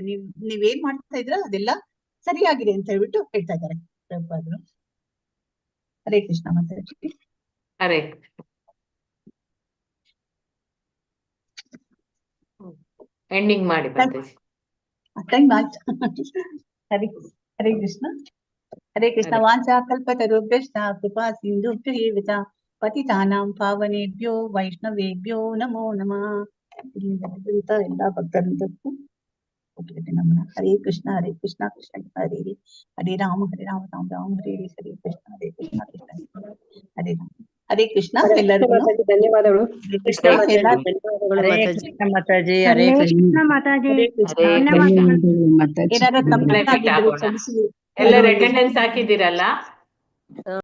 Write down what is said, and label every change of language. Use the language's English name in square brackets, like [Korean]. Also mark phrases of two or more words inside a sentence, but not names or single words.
[Kannada] ನೀವೇನ್ ಮಾಡ್ತಾ ಇದ್ರ ಅದೆಲ್ಲ ಸರಿಯಾಗಿದೆ ಅಂತ ಹೇಳ್ಬಿಟ್ಟು ಹೇಳ್ತಾ ಇದ್ದಾರೆ ಪ್ರಭುಪಾದರು. ಹರೇ ಕೃಷ್ಣ. ಮಾತಾಡ್ತೀವಿ. ಹರೇ ಎಂಡಿಂಗ್ ಮಾಡಿ ಮಾತಾಜಿ. ಟೈಮ್ ಆಯ್ತು. ಹರೇ ಕೃಷ್ಣ. ಹರೇ ಕೃಷ್ಣ. [Sanskrit] ವಾಂಚಾ ಕಲ್ಪತರುಭ್ಯಶ್ಚ ಕೃಪಾ ಸಿಂಧುಭ್ಯೇವ ಪತಿತಾನಾಂ ಪಾವನೇಭ್ಯೋ ವೈಷ್ಣವೇಭ್ಯೋ ನಮೋ ನಮಃ. [Kannada] ಎಲ್ಲ ಭಕ್ತರಿಗೂ ನಮನ. [Sanskrit] ಹರೇ ಕೃಷ್ಣ ಹರೇ ಕೃಷ್ಣ ಕೃಷ್ಣ ಹರೇ ಹರೇ, ಹರೇ ರಾಮ ರಾಮ ರಾಮ ಹರೇ ಹರೇ, ಹರೇ ಕೃಷ್ಣ ಕೃಷ್ಣ ಹರೇ ರಾಮ. [Kannada] ಹರೇ ಕೃಷ್ಣ. ಎಲ್ಲರಿಗೂ ಧನ್ಯವಾದಗಳು. ಕೃಷ್ಣ. ಧನ್ಯವಾದಗಳು ಮಾತಾಜಿ. ಮಾತಾಜಿ. ಹರೇ ಕೃಷ್ಣ ಮಾತಾಜಿ. ಏನಾದ್ರು ತಪ್ಪಾಗಿದ್ರೆ ಕ್ಷಮಿಸಿ. ಎಲ್ಲರೂ ಅಟೆಂಡೆನ್ಸ್ ಹಾಕಿದ್ದೀರಲ್ಲ?